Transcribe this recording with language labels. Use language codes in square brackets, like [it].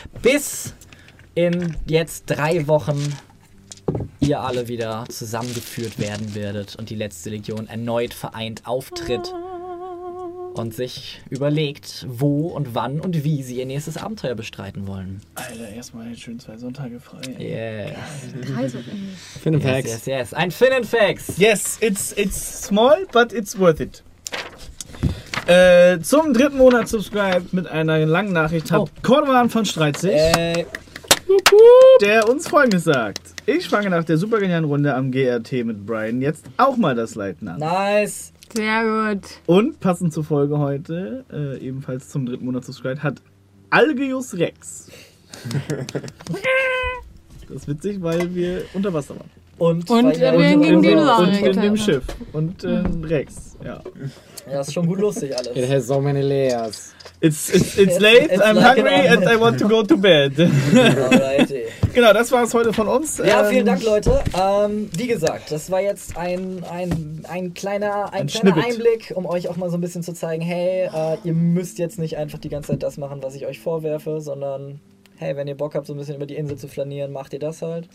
[de] Bis in jetzt 3 Wochen. Ihr alle wieder zusammengeführt werden werdet und die letzte Legion erneut vereint auftritt und sich überlegt, wo und wann und wie sie ihr nächstes Abenteuer bestreiten wollen. Alter, erstmal einen schönen 2 Sonntage frei. [en] Yes. Fin and Facts. [de] Yes. Ein Fin and Facts. [en] Yes, it's small, but it's worth it. [de] Zum 3. Monat subscribe mit einer langen Nachricht hat Cordovan von Streitzig. Der uns Folgendes sagt. Ich fange nach der supergenialen Runde am GRT mit Brian jetzt auch mal das Leiten an. Nice. Sehr gut. Und passend zur Folge heute, ebenfalls zum 3. Monat subscribed, hat Algeus Rex. Das ist witzig, weil wir unter Wasser waren. Und wir gegen die Lage. Und in dem Schiff. Und Rex, ja. Ja, ist schon gut lustig alles. [en] It has so many layers. It's late, it's I'm hungry and I want to go to bed. [de] Genau, das war es heute von uns. Ja, vielen Dank, Leute. Wie gesagt, das war jetzt ein kleiner Einblick, um euch auch mal so ein bisschen zu zeigen, hey, ihr müsst jetzt nicht einfach die ganze Zeit das machen, was ich euch vorwerfe, sondern hey, wenn ihr Bock habt, so ein bisschen über die Insel zu flanieren, macht ihr das halt.